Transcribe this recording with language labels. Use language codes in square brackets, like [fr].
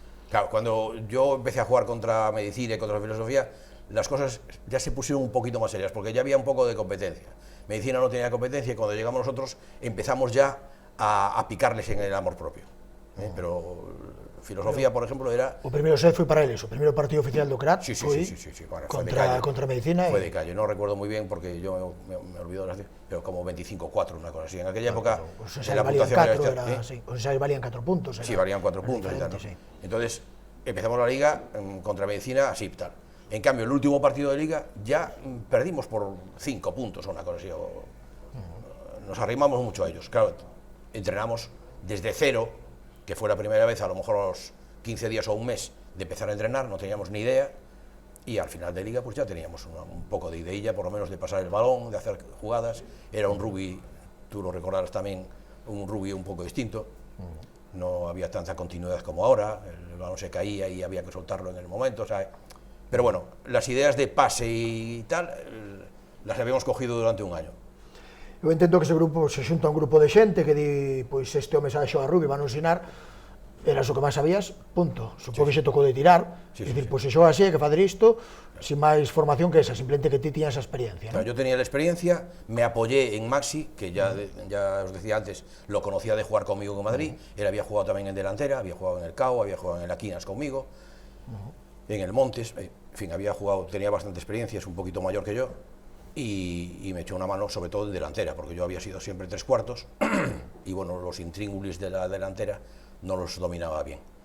[es] Claro, cuando yo empecé a jugar contra medicina y contra filosofía, las cosas ya se pusieron un poquito más serias, porque ya había un poco de competencia. Medicina no tenía competencia y cuando llegamos nosotros empezamos ya a picarles en el amor propio. Pero filosofía, por ejemplo, era... [gl] O primeiro set foi para eles, o primeiro partido oficial do CRAT [es] Sí, [gl] foi [es] bueno, contra medicina. Fue de calle, no recuerdo muy bien porque yo me olvido de las... pero como 25-4, una cosa así. En aquella época... [gl] Os ensaios valían 4, os ensaios valían 4 puntos. [es] Sí, valían 4 puntos y tal, ¿no? Sí. Entonces, empezamos la liga contra medicina así, tal. En cambio, el último partido de liga ya perdimos por 5 puntos o una cosa así. Nos arrimamos mucho a ellos. Claro, entrenamos desde cero, que fue la primera vez, a lo mejor a los 15 días o un mes de empezar a entrenar, no teníamos ni idea, y al final de liga pues ya teníamos un poco de ideilla, por lo menos de pasar el balón, de hacer jugadas. Era un rugby, tú lo recordarás también, un rugby un poco distinto, no había tanta continuidad como ahora, el balón se caía y había que soltarlo en el momento, o sea, pero bueno, las ideas de pase y tal, las habíamos cogido durante un año. [gl] Eu entendo que ese grupo se xunta un grupo de xente que di, pois este home sabe xogar rugby, van a ensinar, eras o que máis sabías, punto. Supongo que se tocou de tirar, dicir, pois se xoga así, hai que facer isto, sin máis formación que esa, simplemente que ti tiñas esa experiencia, [es] ¿no? Yo tenía la experiencia, me apoyé en Maxi, que ya os decía antes, lo conocía de jugar conmigo en Madrid, él había jugado también en delantera, había jugado en el CAO, había jugado en el Aquinas conmigo, en el Montes, en fin, había jugado, tenía bastante experiencia, es un poquito mayor que yo, y me echó una mano sobre todo en delantera, porque yo había sido siempre 3 cuartos, y bueno, los intríngulis de la delantera no los dominaba bien.